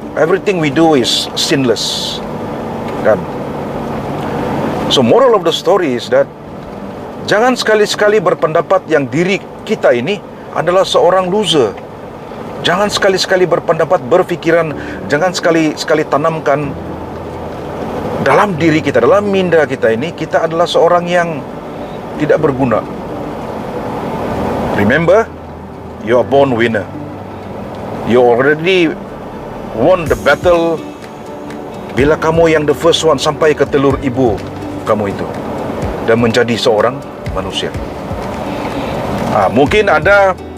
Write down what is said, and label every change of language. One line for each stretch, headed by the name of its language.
English: Everything we do is sinless.
Malay: Kan?
English: So moral of the story is that
Malay: jangan sekali-sekali berpendapat yang diri kita ini adalah seorang loser. Jangan sekali-sekali berpendapat, berfikiran, jangan sekali-sekali tanamkan dalam diri kita, dalam minda kita ini, kita adalah seorang yang tidak berguna.
English: Remember, you are born winner. You already won the battle
Malay: bila kamu yang
English: the first one
Malay: sampai ke telur ibu kamu itu dan menjadi seorang manusia. Mungkin ada